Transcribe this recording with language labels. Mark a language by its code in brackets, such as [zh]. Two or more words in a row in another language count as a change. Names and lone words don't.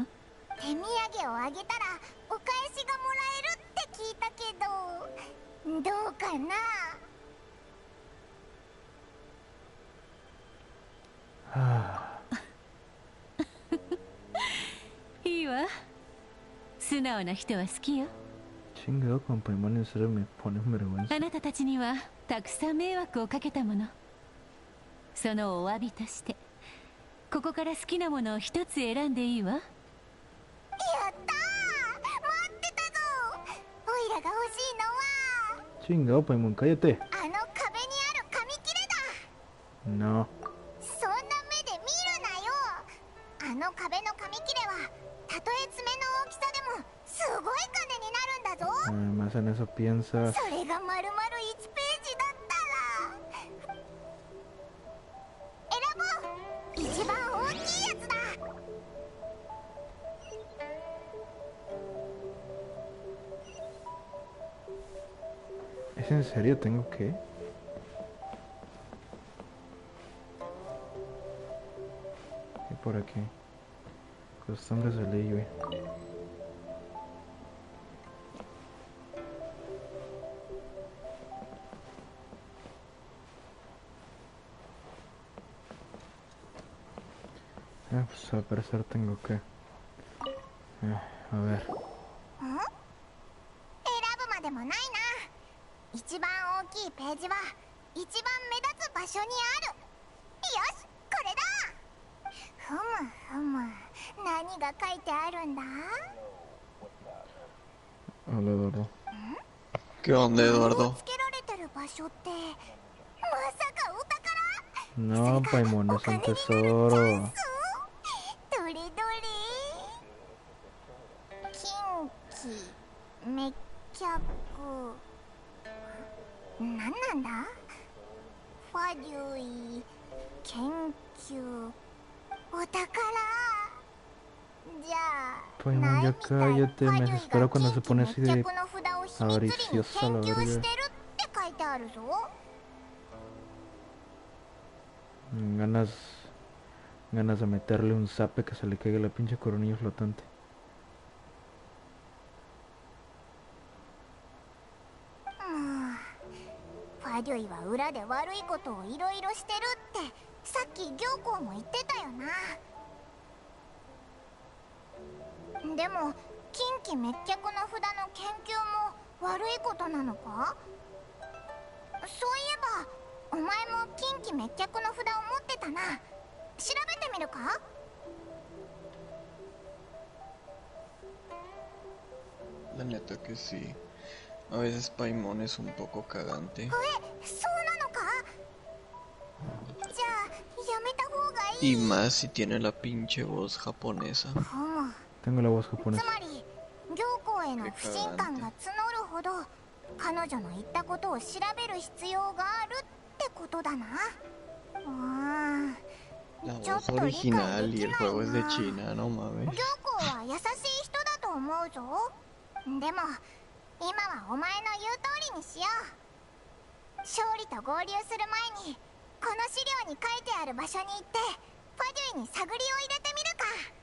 [ja] 手土産をあげたらお返しがもらえるって聞いたけど、どうかな。はあ。いいわ。素直な人は好きよ。 [es] Chingado, con Paimon en serio me pone en vergüenza. [ja] あなたたちにはたくさん迷惑をかけたもの。そのお詫びとしてここから好きなものを一つ選んでいいわ。やったー、待ってたぞ。オイラが欲しいのは [es] Chingado, Paimon, cállate. [ja] あの壁にある紙切れだ。 [es] No. [ja] そんな目で見るなよ。あの壁の紙切れはたとえ爪の大きさでもすごい金になるんだぞ。 [es] Además en eso piensas. [ja] それが丸々1ページだったら選ぼう。一番大きいやつだ。 [es] ¿Es en serio? ¿Tengo que? Y por aquí. Costumbres de ley, pues al parecer tengo que... a ver. [ja] 選ぶまでもないな。一番大きいページは一番目立つ場所にある。よし、これだ。ふむふむ、何が書いてあるんだ。 [es] Hola, Eduardo. ¿Qué onda, Eduardo? [ja] つけられてる場所ってまさかお宝。 [es] No, Paimon, es un tesoro. [ja] どれどれ。近畿滅却。何なんだ。ファデュイ研究お宝。じゃあ [es] Paimon, ya cállate, me desespero cuando se pone así de [ja] 滅却の札を秘密裏に [es] avariciosa, [ja] 研 [es] la [ja] 究 [es] verga. [ja] してるって書いてあるぞ。 [es] Ganas de meterle un zape que se le caiga la pinche coronilla flotante. [ja] ファデュイは裏で悪いことをいろいろしてるってさっき行幸も言ってたよな。でも近畿滅却の札の研究も悪いことなのか。そういえばお前も近畿滅却の札を持ってたな。調べてみるか。 [es] La neta que sí. A veces Paimon es un poco cagante. [ja] そうなのか。じゃあやめた方がいい。 [es] Y más si tiene la pinche voz japonesa. Tengo la voz [ja] つ [es] japonesa. [ja] まり行幸への不信感が募るほど彼女の言ったことを調べる必要があるってことだな。 [es] La voz original y el juego es de China, no [ja] 行 [es] mames. [ja] 幸は優しい人だと思うぞ。でも今はお前の言う通りにしよう。勝利と合流する前にこの資料に書いてある場所に行ってファデュイに探りを入れてみるか。